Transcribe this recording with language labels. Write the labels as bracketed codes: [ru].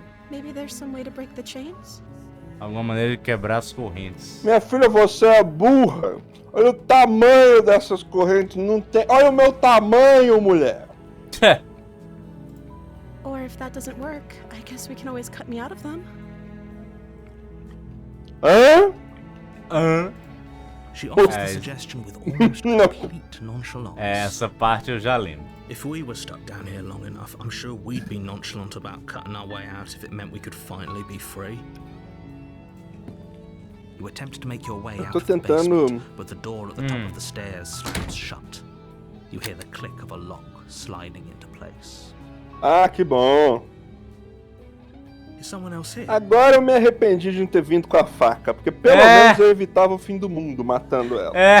[en] Maybe there's some way to break the chains? [pt] Alguma maneira de quebrar as correntes. Minha filha, você é burra. Olha o tamanho dessas correntes. Não tem. Olha o meu tamanho, mulher. [en] Or if that doesn't work, I guess we can always cut me out of them. Hã? She offers the suggestion with almost complete nonchalance. [pt] Essa parte eu já lembro. [en] If we were stuck down here long enough, I'm sure we'd be nonchalant about cutting our way out if it meant we could finally be free. You attempt to make your way out of the basement, but the door at the top of the stairs slams shut. You hear the click of a lock sliding into place. [pt] Ah, que bom. [en] Is someone else here? [pt] Agora eu me arrependi de não ter vindo com a faca, porque pelo menos eu evitava o fim do mundo matando ela.